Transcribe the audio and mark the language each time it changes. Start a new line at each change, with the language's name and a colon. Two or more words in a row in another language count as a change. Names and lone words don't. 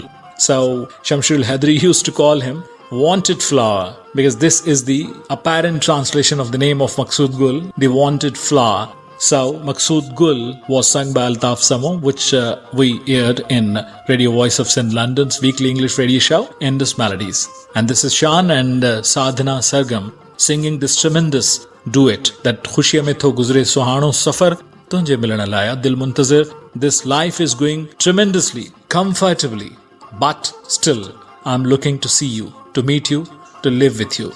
English: So Shamshir al-Hadri used to call him wanted flower, because this is the apparent translation of the name of Maqsood Gul, the wanted flower. So Maqsood Gul was sung by Altaf Samo, which we aired in Radio Voice of Sindh London's weekly English radio show, Indus Melodies. And this is Shan and Sadhana Sargam singing this tremendous duet, that
Sindhi: خوشيا ۾ ٿو گذري سهاڻو سفر تنهنجي ملڻ لاءِ دل منتظر.
English: This life is going tremendously, comfortably, but still I'm looking to see you, to meet you, to live with you.